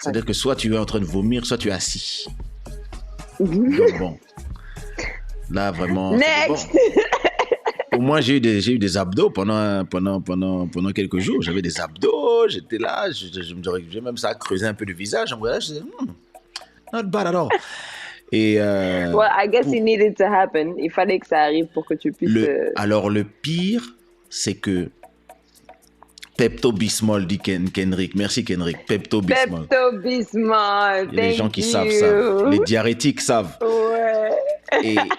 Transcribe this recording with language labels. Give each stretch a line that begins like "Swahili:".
French: C'est-à-dire que soit tu es en train de vomir, soit tu es assis. Donc bon, là vraiment.
English: Next!
French: Bon. Au moins j'ai eu des abdos pendant quelques jours. J'avais des abdos, j'étais là, j'ai même ça creusé un peu le visage. En vrai, je disais,
English: not bad at all.
French: Et
English: Well, I guess it needed to happen.
French: Il fallait que ça arrive pour que tu puisses. alors le pire, c'est que Pepto-Bismol, dit Kenrick. Merci Kenrick. Pepto-Bismol. Pepto-Bismol. Et les gens qui savent.
English: you.
French: Les diarrhétiques savent. Ouais.